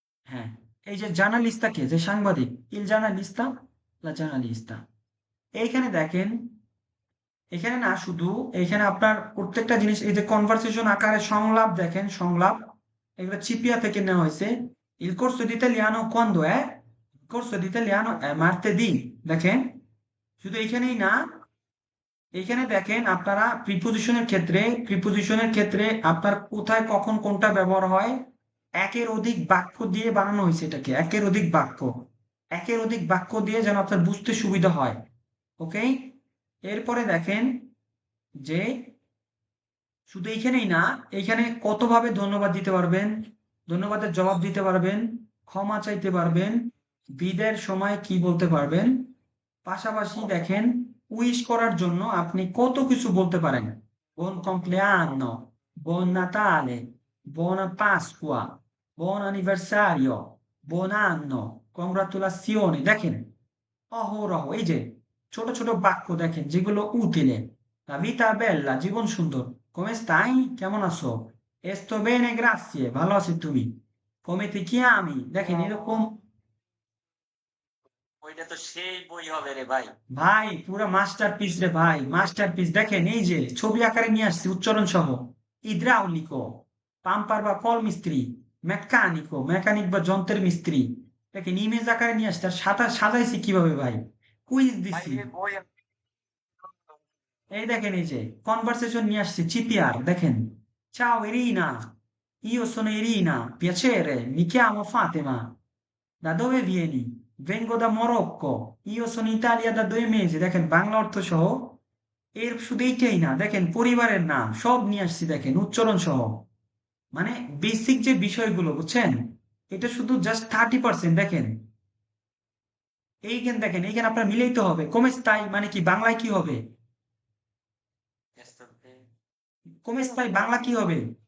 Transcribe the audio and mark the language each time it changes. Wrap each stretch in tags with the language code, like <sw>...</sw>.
<bn>হ্যাঁ, এই যে জার্নালিস্তা কে, যে সাংবাদিক, ইল জার্নালিস্তা, লা জার্নালিস্তা। এইখানে দেখেন, এখানে না শুধু, এখানে আপনার প্রত্যেকটা জিনিস, এই যে কনভারসেশন আকারে সংলাপ, দেখেন সংলাপ, এগুলো চিপিয়া থেকে নেওয়া হয়েছে।</bn> <it>Il corso di italiano quando è? Il corso di italiano è martedì।</it> <bn>দেখেন, শুধু এখানেই না, এখানে দেখেন আপনারা প্রিপোজিশনের ক্ষেত্রে আপনার কোথায় কখন কোনটা ব্যবহার হয়, একের অধিক বাক্য দিয়ে বানানো হয়েছে এটাকে, একের অধিক বাক্য দিয়ে যেন আপনার বুঝতে সুবিধা হয়। ওকে, এরপরে দেখেন যে শুধু এইখানেই না, এইখানে কতভাবে ধন্যবাদ দিতে পারবেন, ধন্যবাদের জবাব দিতে পারবেন, ক্ষমা চাইতে পারবেন, বিদায়ের সময় কি বলতে পারবেন। পাশাপাশি দেখেন উইশ করার জন্য আপনি কত কিছু বলতে পারেন।</bn> <it>বুon compleanno, buon Natale, buona Pasqua, buon anniversario, buon anno, congratulazioni।</it> <bn>দেখেন অহরহ এই যে ছোট ছোট বাক্য দেখেন যেগুলো উতিলে।</bn> <it>La vita è bella,</it> <bn>জীবন সুন্দর।</bn> <it>Come stai?</it> <bn>কেমন আছো?</bn> <it>Sto bene, grazie,</it> <bn>ভালো আছি তুমি?</bn> <it>Come ti chiami?</it> <bn>দেখেন এরকম। ওইটা তো সেই বই হবে রে ভাই। ভাই পুরো মাস্টারপিস রে ভাই, মাস্টারপিস। দেখেন এই যে ছবি আকারে নিয়ে আসছি উচ্চারণ সহ। ইদ্রাউলিকো, পাম্পার বা কল মিস্ত্রি, মেকানিকো, মেকানিক বা যন্ত্রের মিস্ত্রি। দেখেন ইমেজ আকারে নিয়ে আসছি, আর সাজাইছি কিভাবে ভাই, কুইজ ভাই দিছি। এই বই এই দেখেন এই যে কনভারসেশন নিয়ে আসছি, চিপিআর দেখেন।</bn> <it>Ciao Irina, io sono Irina, piacere, mi chiamo Fatima. Da dove vieni? Vengo da Morocco, io sono in Italia da 2 mesi।</it> <bn>দেখেন বাংলা অর্থ সহ। এর শুধু এইটাই না, দেখেন পরিবারের নাম সব নিয়ে আসছি, দেখেন উচ্চারণ সহ। মানে বেসিক যে বিষয়গুলো বুঝছেন, এটা শুধু জাস্ট 30%। দেখেন এইখানে, দেখেন এইখানে আপনার মিলাইতে হবে। কমেস্তাই মানে কি বাংলায় কি হবে, কমেস্তাই বাংলা কি হবে।</bn>